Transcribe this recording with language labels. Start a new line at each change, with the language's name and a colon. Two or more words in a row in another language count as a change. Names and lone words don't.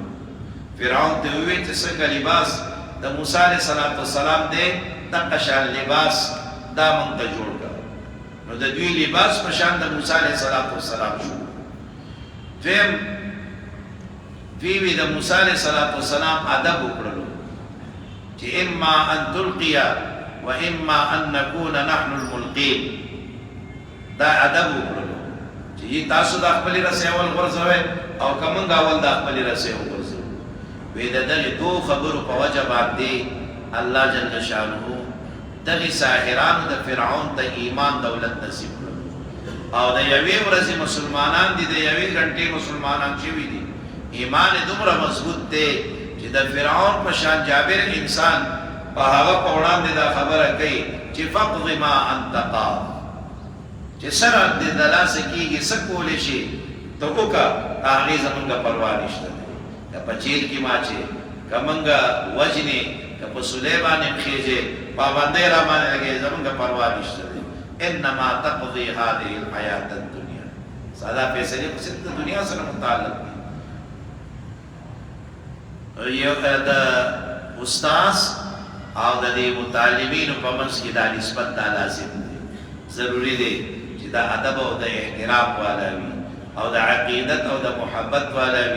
Pashto: فرعون ته وویل چې څنګه لباس د موسی
Arabic: علیه السلام
Pashto: دی دغه شان لباس دا موږ ته جوړ کړو، نو د دوی لباس په شان د موسی
Arabic: علیه السلام
Pashto: شو. دویم دوی د موسی
Arabic: علیه السلام
Pashto: ادب وکړلو چې
Arabic: اما ان تلقیا و اما ان نکون نحن الملقین،
Pashto: دا ادب وکړلو چې تاسو د خپلې رسۍ اول غورځوئ او که موږ اول د خپلې رسۍ وغورځوو. وی د دغې دوو خبرو په وجه باندې
Arabic: الله جل شانه
Pashto: دغې ساحرانو د فرعون ته ایمان دولت نصیب کړل او د یوې ورځې مسلمانان دي، د یوې غنټې مسلمانان شوي دي. ایمان دومره مضبوط دی چې د فرعون په شان جابر انسان په هغه په وړاندې دا خبره کوي چې
Arabic: فقض ما انت قاض،
Pashto: چې سره دې د لاسه کېږي څه کولی شي ته وکړه، د هغې زمونږ پروا نشته دی. که په جیل کې ماچې، که موږ وجنې، که په سولې باندې خېجې، پابندۍ را باندې لګې، زمونږ پروا نشته دی.
Arabic: انما تقضي هذه الحیات الدنیا،
Pashto: ساده فیصلې خو صرف د دنیا سره متعلق دي. یو د استاذ او د دې متعلمینو په منځ کې دا نسبت دا لازم دی، ضروري دی چې دا ادب او د احترام والا وي او د عقیدت او د محبت والا وي.